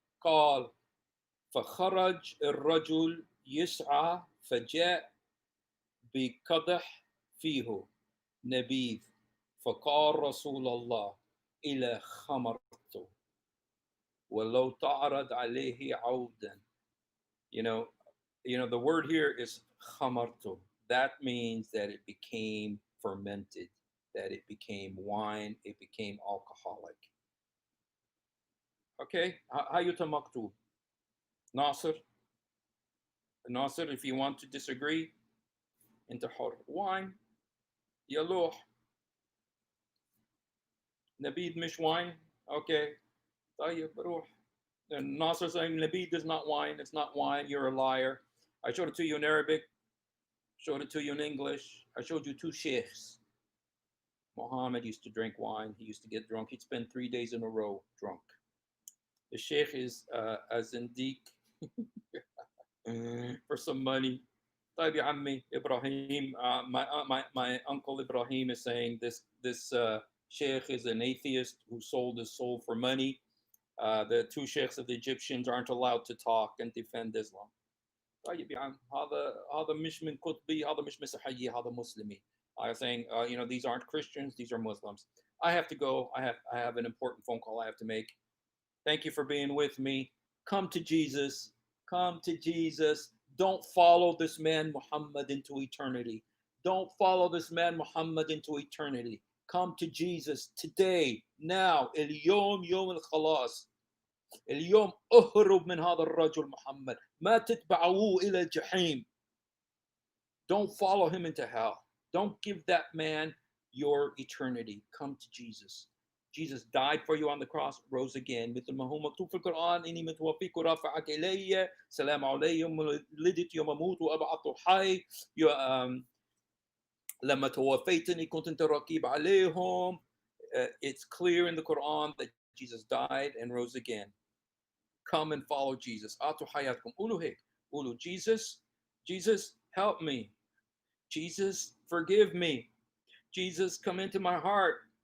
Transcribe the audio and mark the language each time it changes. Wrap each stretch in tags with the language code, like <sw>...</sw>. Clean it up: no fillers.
<ar>قال فخرج الرجل يسعى فجاء بقدح فيه نبيذ فقال رسول الله إلى خمرته ولو تعرض عليه عودا.</ar> <en>You know the word here is khamartu. That means that it became fermented, that it became wine, it became alcoholic. Okay,</en> <ar>hayuta maktub.</ar> <en>Nasir, if you want to disagree,</en> <ar>انت حر.</ar> <en>Wine,</en> <ar>يلوح. نبيذ مش wine. Okay, طيب روح.</ar> <en>And Nasser saying Nabi is not wine. It's not wine. You're a liar. I showed it to you in Arabic. Showed it to you in English. I showed you 2 sheikhs. Muhammad used to drink wine. He used to get drunk. He'd spend 3 days in a row drunk. The sheikh is a zindiq for some money.</en> <ar>طيب يا عمي</ar> <en>Ibrahim, my uncle Ibrahim is saying this sheikh is an atheist who sold his soul for money. The 2 sheikhs of the Egyptians aren't allowed to talk and defend Islam.</en> <ar>طيب يا عم هذا مش من قطبي هذا مش مسيحي هذا مسلمي.</ar> <en>I was saying, these aren't Christians, these are Muslims. I have to go. I have an important phone call I have to make. Thank you for being with me. Come to Jesus. Come to Jesus. Don't follow this man Muhammad into eternity. Don't follow this man Muhammad into eternity. Come to Jesus today, now.</en> <ar>اليوم يوم الخلاص. اليوم اهرب من هذا الرجل محمد. ما تتبعوه إلى الجحيم.</ar> <en>Don't follow him into hell. Don't give that man your eternity. Come to Jesus. Jesus died for you on the cross, rose again.</en> <ar>مثل ما هو مكتوب في القرآن إني متوفيك ورافعك إلي سلام علي يوم ولدت يوم أموت وأبعث حي لما توفيتني كنت أنت رقيب عليهم.</ar> <en>It's clear in the Quran that Jesus died and rose again. Come and follow Jesus.</en> <ar>أعطوا حياتكم. قولوا هيك. قولوا</ar> <en>Jesus, help me. Jesus, forgive me. Jesus, come into my heart.</en>